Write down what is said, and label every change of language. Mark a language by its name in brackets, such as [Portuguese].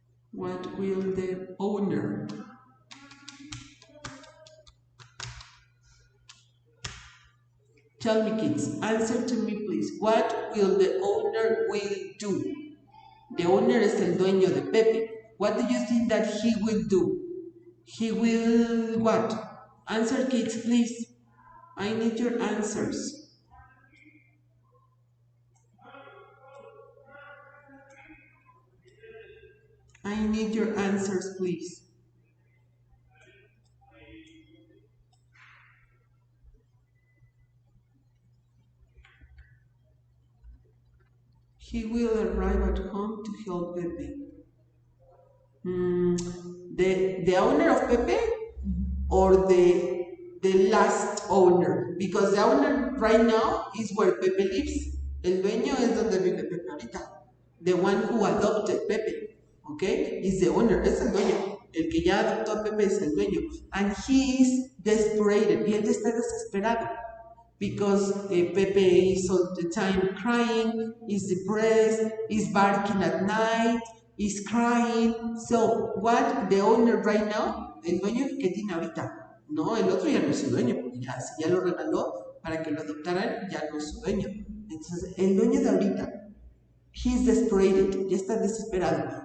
[English] What will the owner? Tell me, kids, answer to me, please. What will the owner will do? The owner [Spanish] es el dueño de Pepe. [English] What do you think that he will do? He will what? Answer, kids, please. I need your answers. I need your answers, please. He will arrive at home to help Pepe. The owner of Pepe or the last owner? Because the owner right now is where Pepe lives. [Spanish] El dueño es donde vive Pepe ahorita. [English] The one who adopted Pepe, okay, is the owner, [Spanish] es el dueño. El que ya adoptó a Pepe es el dueño. [English] And he is desperate, [Spanish] y él está desesperado. [English] Because Pepe is all the time crying, is depressed, is barking at night, is crying. So, what the owner right now, [Spanish] el dueño que tiene ahorita, no, el otro ya no es su dueño, porque ya, si ya lo regaló para que lo adoptaran, ya no es su dueño. Entonces, el dueño de ahorita, [English] he is desperate, [Spanish] ya está desesperado.